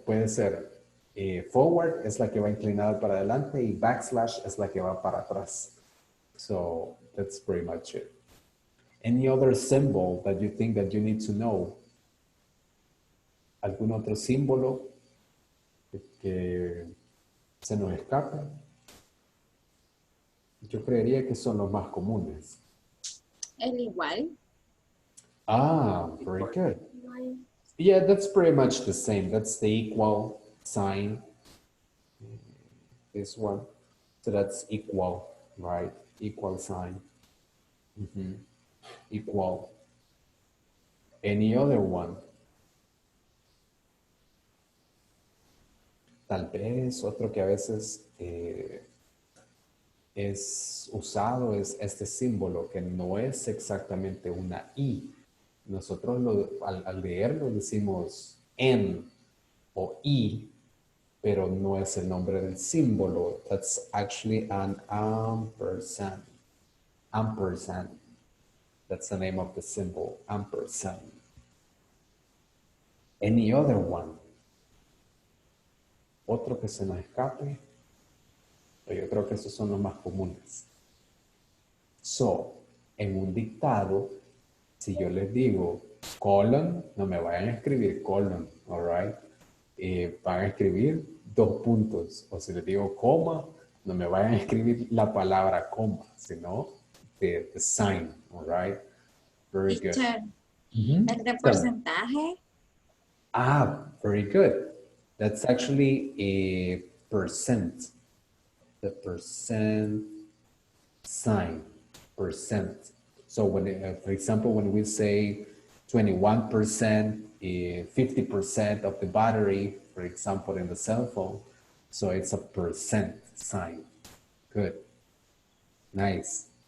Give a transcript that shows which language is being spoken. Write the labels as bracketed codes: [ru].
[es] Puede ser forward es la que va inclinada para adelante y backslash es la que va para atrás. [en] So, that's pretty much it. Any other symbol that you think that you need to know? [es] ¿Algún otro símbolo que se nos escape? Yo creería que son los más comunes. El igual. [en] Ah, very good. Yeah, that's pretty much the same. That's the equal sign. This one. So that's equal, right? Equal sign. Equal. Any other one? [es] Tal vez otro que a veces es usado es este símbolo que no es exactamente una I. Nosotros al leerlo decimos N o I, pero no es el nombre del símbolo. [en] That's actually an ampersand. Ampersand. That's the name of the symbol, ampersand. Any other one? [es] Otro que se nos escape. Pero yo creo que esos son los más comunes. So, en un dictado, si yo les digo colon, no me vayan a escribir colon, [en] all right? [es] Van a escribir 2 puntos. O si les digo coma, no me vayan a escribir la palabra coma, sino [en] the sign, all right? Very good. [es] Teacher, el de porcentaje. [en] Ah, very good. That's actually a percent. The percent sign, percent. So when, for example, when we say 21%, 50% of the battery, for example, in the cell phone, so it's a percent sign. Good. Nice.